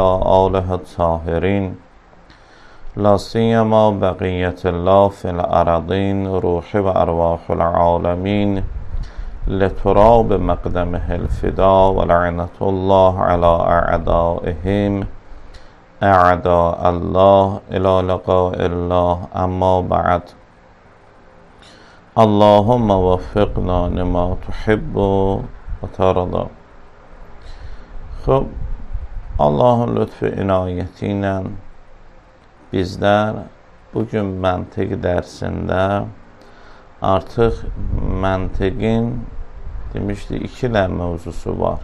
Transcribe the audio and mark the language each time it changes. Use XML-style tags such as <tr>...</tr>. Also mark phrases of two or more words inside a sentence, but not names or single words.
<ar>آله الطاهرين لا سيما بقية الله في الأراضين روح وأرواح العالمين لتراب مقدمه الفداء ولعنة الله على أعدائهم أعداء الله إلى لقاء الله أما بعد اللهم وفقنا لما تحب وترضى.</ar> <az>Xub, Allahın lütfü inayəti ilə bizlər bugün məntiq dərsində artıq məntiqin demişdik iki mövzusu var.</az>